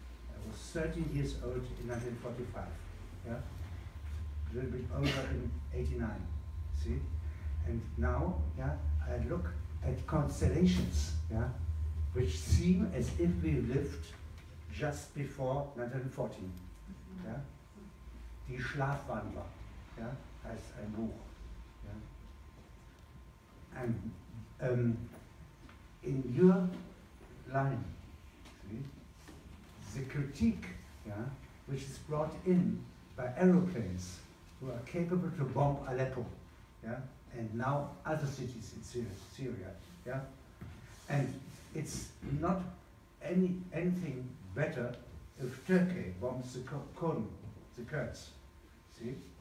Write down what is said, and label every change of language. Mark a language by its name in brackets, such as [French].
[English] I was 13 years old in 1945. Yeah? A little bit older in '89. See? And now, yeah, I look at constellations, yeah, which seem as if we lived just before 1914. [German] Ja? Die Schlafwandler, ja, heißt ein Buch. Ja? [English] And in your line, see, the critique, yeah, which is brought in by aeroplanes who are capable to bomb Aleppo, yeah, and now other cities in Syria, yeah, and it's not anything better if Turkey bombs the Kurds. See?